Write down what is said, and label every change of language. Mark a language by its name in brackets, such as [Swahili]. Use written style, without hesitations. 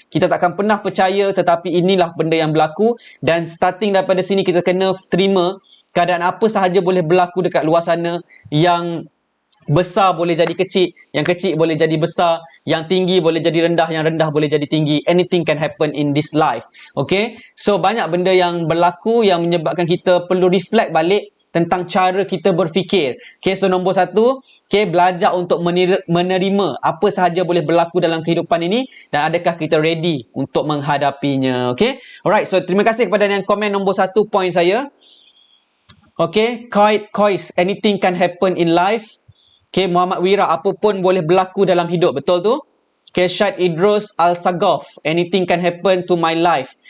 [Malay] Kita takkan pernah percaya, tetapi inilah benda yang berlaku, dan starting daripada sini kita kena terima keadaan apa sahaja boleh berlaku dekat luar sana. Yang besar boleh jadi kecil, yang kecil boleh jadi besar, yang tinggi boleh jadi rendah, yang rendah boleh jadi tinggi. [English] Anything can happen in this life. [Malay] So banyak benda yang berlaku yang menyebabkan kita perlu reflect balik tentang cara kita berfikir. So nombor satu, belajar untuk menerima apa sahaja boleh berlaku dalam kehidupan ini, dan adakah kita ready untuk menghadapinya. Alright, so terima kasih kepada yang komen nombor satu point saya. [English] Kois, anything can happen in life. [Malay] Muhammad Wira, apa pun boleh berlaku dalam hidup. Betul tu? [English] Syed Idrus Al-Sagaf, anything can happen to my life.